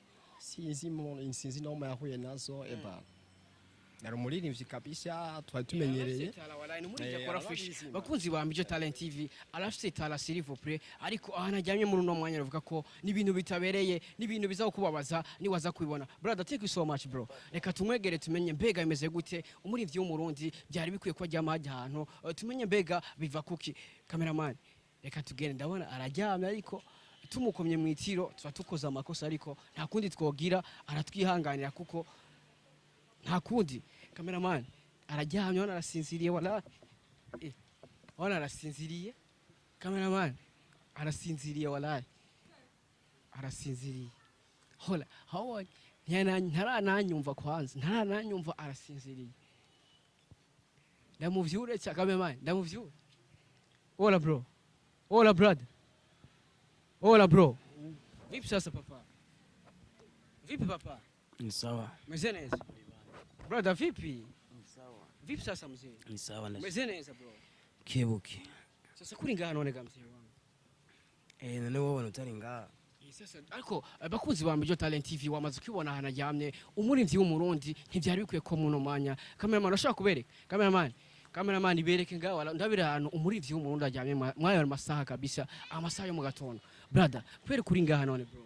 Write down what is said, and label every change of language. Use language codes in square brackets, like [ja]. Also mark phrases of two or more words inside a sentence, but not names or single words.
[rn] sinzi no yahuye nazo eba Nari umuririmbyi kabisa twari tumenyereye bakunzi ba Major Talent TV arafite tala [fr] s'il vous plaît [rn] ariko ahana ajyamye muri uno mwanya ruvuga ko nibintu bitabereye nibintu biza kubabaza niwaza kubibona [en] brother thank you so much bro [rn] reka tumwegere tumenye mbega bimeze gute umuririmbyi w'umurundi byari bikwiye ko ajyama ahantu tumenye mbega biva kuki cameraman reka tugende ndabona arajyamye ariko tumukomye mu itiro tuba tukoza amakosa ariko nta kundi twogira aratwihanganira kuko nta kundi cameraman arajyamye wana arasinziriye wala wana arasinziriye cameraman arasinziriye wala arasinziriye hola hawa ntarananyumva kwanza ntarananyumva arasinziriye ndamuvyure cha cameraman ndamuvyure [sw] hola bro hola brother hola bro vipi sasa papa vipi papa Ni sawa. Mzee neza brother vipi? Ni sawa. Vipi sasa mzee? Ni sawa na. Mzee neza bro. Kebuki. [rn] Sasa kuri ngaha none ga [sw] mzee wangu. [rn] None wowe utari ngaha. Sasa ariko bakunzi ba Major Talent TV wamaze kwibona hana jamye umuririmbyi w'umurundi ntibyari bikwiye ko muno mwanya cameraman ashaka kubereka cameraman ibereke ngaha ndabira ahantu umuririmbyi w'umurundi ajyamye mwayo masaha kabisa amasaha yo mu gatondo brother kwere kuri ngaha none bro.